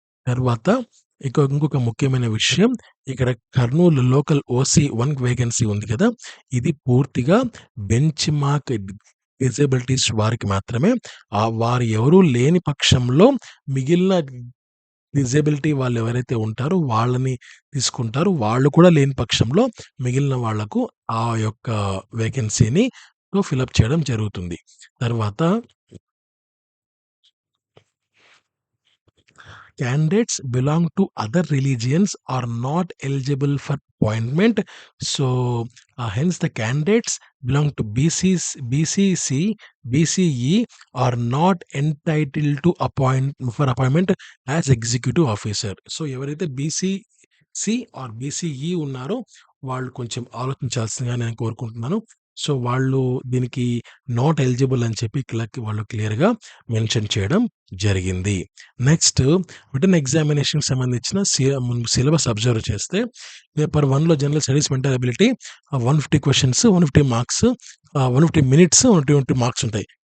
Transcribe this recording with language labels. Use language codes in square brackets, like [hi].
[te] తర్వాత ఇంకొక ముఖ్యమైన విషయం, ఇక్కడ కర్నూలు లోకల్ ఓసీ 1 వేకెన్సీ ఉంది కదా, ఇది పూర్తిగా బెంచ్ మార్క్ డిజేబిలిటీస్ వారికి మాత్రమే. వారు ఎవరూ లేని పక్షంలో మిగిలిన డిజేబిలిటీ వాళ్ళు ఎవరైతే ఉంటారో వాళ్ళని తీసుకుంటారు. వాళ్ళు కూడా లేని పక్షంలో మిగిలిన వాళ్లకు ఆ యొక్క వేకెన్సీని ఫిలప్ చేయడం జరుగుతుంది. [en] తర్వాత candidates belong to other religions are not eligible for appointment. So, hence the candidates belong to BCC, BCE are not entitled to appointment as executive officer. [te] So, ఎవరైతే BCC or BCE ఉన్నారో వాళ్ళు కొంచెం ఆలోచించాల్సిందిగా నేను కోరుకుంటున్నాను. So, వాళ్ళు దీనికి [en] not eligible [te] అని చెప్పి వాళ్ళు క్లియర్‌గా మెన్షన్ చేయడం జరిగింది. నెక్స్ట్ రిటన్ ఎగ్జామినేషన్‌కి సంబంధించిన సిలబస్ అబ్జర్వ్ చేస్తే, paper 1లో general studies, mental ability 150 questions, 150 marks, 150 minutes, 120 marks ఉంటాయి.